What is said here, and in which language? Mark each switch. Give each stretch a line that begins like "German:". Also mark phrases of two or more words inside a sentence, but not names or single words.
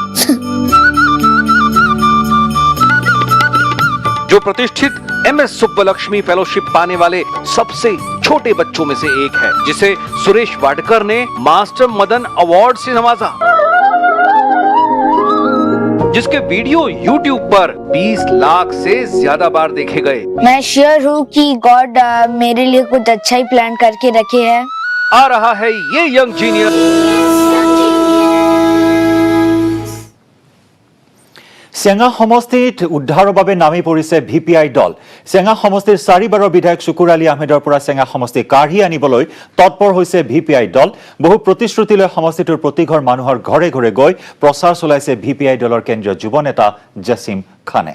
Hindi: जो प्रतिष्ठित MS सुब्बलक्ष्मी फेलोशिप पाने वाले सबसे छोटे बच्चों में से एक है जिसे सुरेश वाडकर ने मास्टर मदन अवार्ड से नवाजा जिसके वीडियो YouTube पर 20 लाख से ज्यादा बार देखे गए मैं श्योर हूँ कि गॉड मेरे लिए कुछ अच्छा ही प्लान करके रखे है आ रहा है ये
English: young genius
Assamese: চেঙা সমষ্টিত উদ্ধাৰৰ বাবে নামি পৰিছে VPI দল চেঙা সমষ্টিৰ 4বাৰৰ বিধায়ক শুকুৰ আলী আহমেদৰ পৰা চেঙা সমষ্টি কাঢ়ি আনিবলৈ তৎপৰ হৈছে VPI দল বহু প্ৰতিশ্ৰুতি লৈ সমষ্টিটোৰ প্ৰতিঘৰ মানুহৰ ঘৰে ঘৰে গৈ প্ৰচাৰ চলাইছে VPI দলৰ কেন্দ্ৰীয় যুৱ নেতা জাছিম খানে